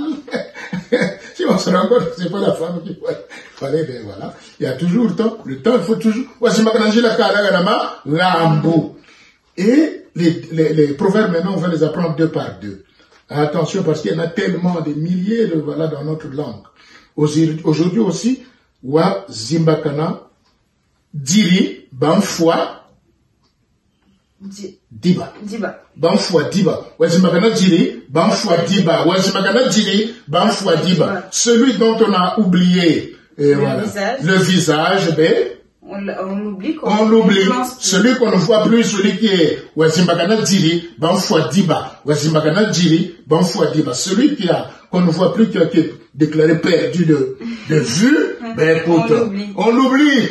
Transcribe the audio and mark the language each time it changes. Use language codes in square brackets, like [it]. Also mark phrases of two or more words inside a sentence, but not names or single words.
[fr] Si on se rend compte que c'est pas la femme qui fallait, ben voilà. Il y a toujours le temps, il faut toujours, et les proverbes maintenant, on va les apprendre deux par deux. Attention, parce qu'il y en a tellement, des milliers de, voilà, dans notre langue. Aujourd'hui aussi, [ldi] wa zimbakana, diri, banfoi, diba. Banfoi diba. Wa zimbakana diri, banfoi diba. Wa zimbakana diri, banfoi diba. [fr] Celui dont on a oublié, le visage, ben, on l'oublie, quoi. On l'oublie. Celui qu'on ne voit plus, celui qui est [ldi] Wazimbakana Diri, Banfoi Diba. Wazimbakana Diri, Banfoi Diba. [fr] Celui qu'on ne voit plus, qui a été déclaré perdu de vue, ben écoute, on l'oublie.